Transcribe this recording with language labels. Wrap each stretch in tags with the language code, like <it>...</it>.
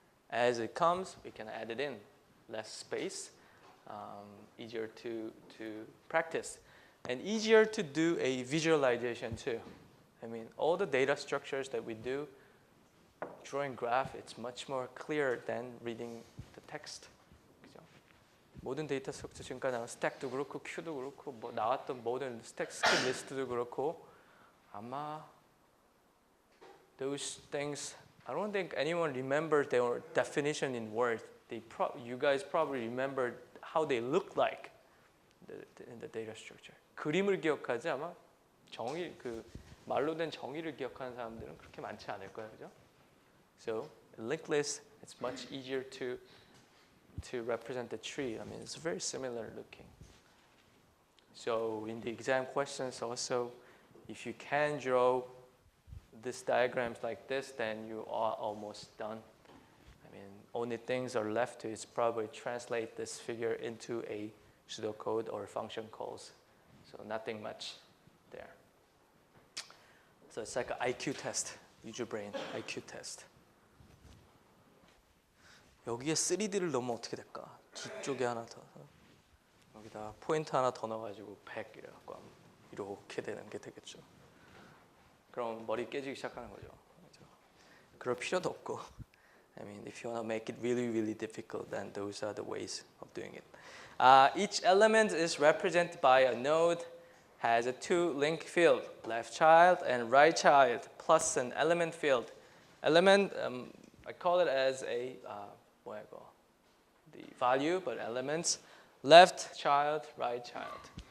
<en>As it comes, we can add it in. Less space, easier to practice. And easier to do a visualization too. I mean, all the data structures that we do, drawing graph, it's much more clear than reading the text.</en> <ko>그죠? 모든 데이터 스트럭처 지금까지 나온 스택도 그렇고 큐도 그렇고 뭐 나왔던 모든 스택 스킵 리스트도 그렇고 아마</ko> <en>those things I don't think anyone remembers their definition in words. You guys probably remember how they look like in the data structure.</en> <ko>그림을 기억하지 아마 정의 그 말로 된 정의를 기억하는 사람들은 그렇게 많지 않을 거예요, 그죠?</ko> <en>So linked list, it's much easier to represent the tree. I mean, it's very similar looking. So in the exam questions also, if you can draw these diagrams like this, then you are almost done. I mean, only things are left to is probably translate this figure into a pseudocode or function calls. So nothing much there. So it's like an IQ test. Use your brain, IQ test.</en> <ko>여기에 3D를 넣으면 어떻게 될까? 뒤쪽에 하나 더 여기다 포인트 하나 더 넣어가지고 100 이래갖고 이렇게 되는 게 되겠죠. 그럼 머리 깨지기 시작하는 거죠. 그럴 필요도 없고.</ko> <en>I mean, if you want to make it really, really difficult, then those are the ways of doing it. Each element is represented by a node, has a two link field, left child and right child, plus an element field. Element, I call it as a the value, but elements, left child, right child.</en>